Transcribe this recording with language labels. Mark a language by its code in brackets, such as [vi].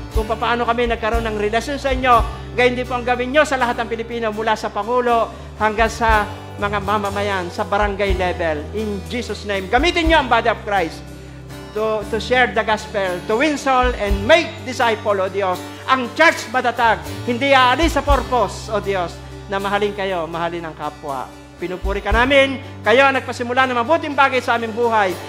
[tl] Kung paano kami nagkaroon ng relasyon sa inyo, ganyan din po ang gawin nyo sa lahat ng Pilipino, mula sa Pangulo hanggang sa mga mamamayan, sa barangay level. [en] In Jesus' name, [tl] gamitin nyo ang [en] body of Christ to share the gospel, to win soul and make disciple, O Diyos. [tl] Ang church matatag, hindi aalis sa purpose, O Diyos, na mahalin kayo, mahalin ang kapwa. Pinupuri ka namin. Kayo ang nagpasimula ng mabuting bagay sa aming buhay.